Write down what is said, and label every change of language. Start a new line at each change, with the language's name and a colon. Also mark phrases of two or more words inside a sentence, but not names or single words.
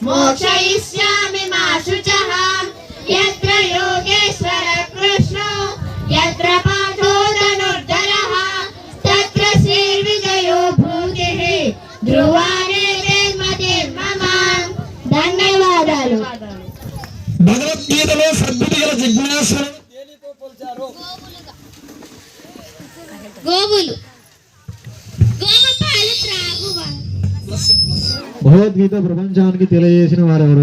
Sanskrit: मोक्षयिष्यामि मा शुचः यत्र योगेश्वर कृष्णो यत्र पार्थो धनुर्धरः तत्र श्रीर्विजयो भूतिः ध्रुवाणे मते मम ధన్యవాదాలు.
Telugu: భగవద్గీతలో సద్బుద్ధి గల జిజ్ఞాసులను దేనితో పోల్చారు? గోవులు గోవు పాలు త్రాగువారు. భగవద్గీత ప్రపంచానికి తెలియజేసిన వారెవరు?